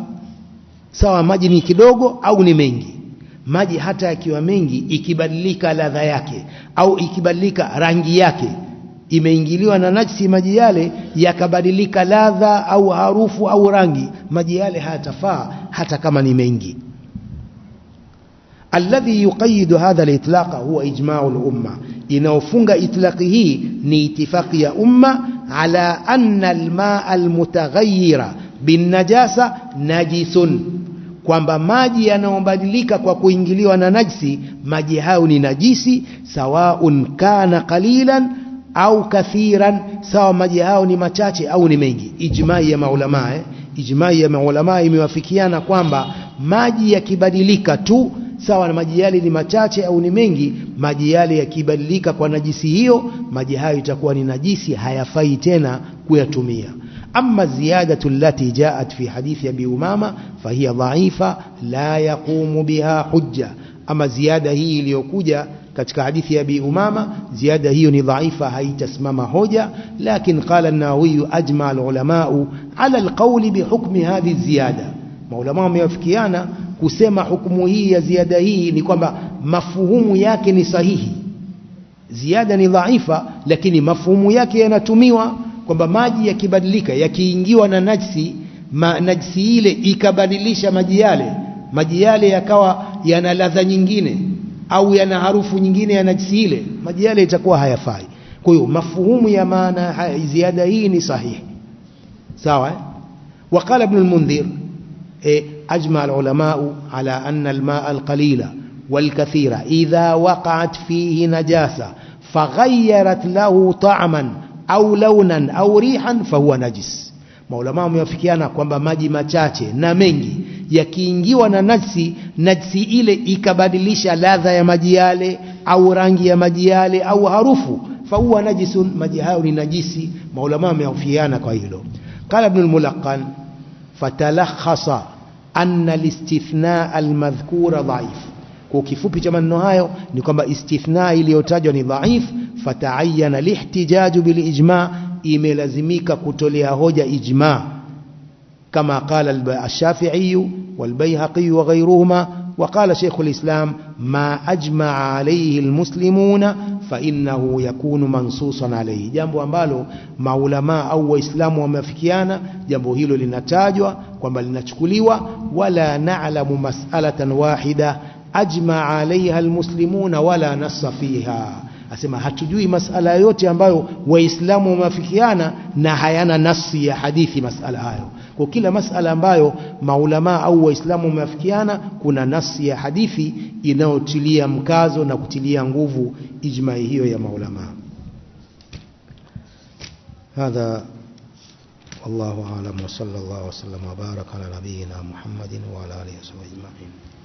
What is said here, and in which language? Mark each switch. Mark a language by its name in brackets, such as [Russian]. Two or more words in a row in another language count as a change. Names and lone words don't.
[Swahili] Sawa maji ni kidogo au ni mengi. Maji hata yakiwa mengi, ikibadilika ladha yake au ikibadilika rangi yake, imeingiliwa na najsi, maji yale yakabadilika ladha au harufu au rangi, maji yale hayatafaa hata kama ni mengi. [Arabic] الذي يقيد هذا الإطلاق هو إجماع الأمة, [Swahili] inaofunga itlaqi hii ni itifaqi ya umma [Arabic] على أن الماء المتغير بالنجاسة نجس, [Swahili] kwamba maji yanayobadilika kwa kuingiliwa na najisi, maji hayo ni najisi. [Arabic] سواء كان قليلا أو كثيرا, [Swahili] sawa maji hayo ni machache au ni mengi. Ijma'i ya maulama, ijma'i ya maulama imewafikiana kwamba maji yakibadilika tu, sawa na maji yale ni machache au ni mengi, maji yale yakibadilika kwa najisi hiyo, maji hayo itakuwa ni najisi, hayafai tena kuyatumia. [Arabic] أما الزيادة التي جاءت في حديث أبي أمامة فهي ضعيفة لا يقوم بها حجة. [Swahili] Ama ziada hii iliyokuja katika hadithi ya Abi Umama, ziada hiyo ni dhaifa, haitasimama hoja. [Arabic] لكن قال النووي أجمع العلماء على القول بحكم هذه الزيادة, [Swahili] maulama wamewafikiana kusema hukumu hii ya ziada hii ni kwamba mafuhumu yake ni sahihi. Ziada ni dhaifa, lakini mafuhumu yake yanatumiwa kwamba maji yakibadilika, yakiingiwa na najisi, najisi ile ikabadilisha maji yale yakawa yana ladha nyingine au yana harufu nyingine ya najisi ile, maji yale itakuwa hayafai. Kwa hiyo mafuhumu ya maana ziada hii ni sahihi. [Arabic] Sawa. وقال ابن المنذر أجمع العلماء على أن الماء القليل والكثير إذا وقعت فيه نجاسة فغيرت له طعما أو لونا أو ريحا فهو نجس. [Swahili] maulama wamewafikiana kwamba maji machache na mengi yakiingiwa na najisi ile ikabadilisha ladha ya maji yale au rangi ya maji yale au harufu, [Arabic] فهو نجس, [Swahili] maji hayo ni najisi. maulama wamewafikiana kwa hilo. [Arabic] قال ابن الملقن فتلخص أن الاستثناء المذكور ضعيف. [Swahili] Kwa kifupi cha maneno hayo ni kwamba istithna iliyotajwa ni dhaif. [Arabic] فتعين الاحتجاج بالإجماع, [Swahili] imelazimika kutolea hoja ijma, kama [Arabic] قال الشافعي والبيهقي وغيرهما, وقال شيخ الإسلام ما أجمع عليه المسلمون فإنه يكون منصوصا عليه. [Swahili] jambo ambalo maulama au waislamu wamefikiana, jambo hilo linatajwa kwamba linachukuliwa. [Arabic] ولا نعلم مسألة واحدة أجمع عليها المسلمون ولا نص فيها, [Swahili] asema hatujui masala yote ambayo waislamu wamefikiana na hayana nasi ya hadithi masala hayo. Kwa kila masala ambayo maulama au waislamu wamefikiana kuna nasi ya hadithi inayotilia mkazo na kutilia nguvu ijma'i hiyo ya maulama. [Arabic] هذا والله أعلم وصلى الله وسلم وبارك على نبينا محمد وعلى آله وصحبه أجمعين.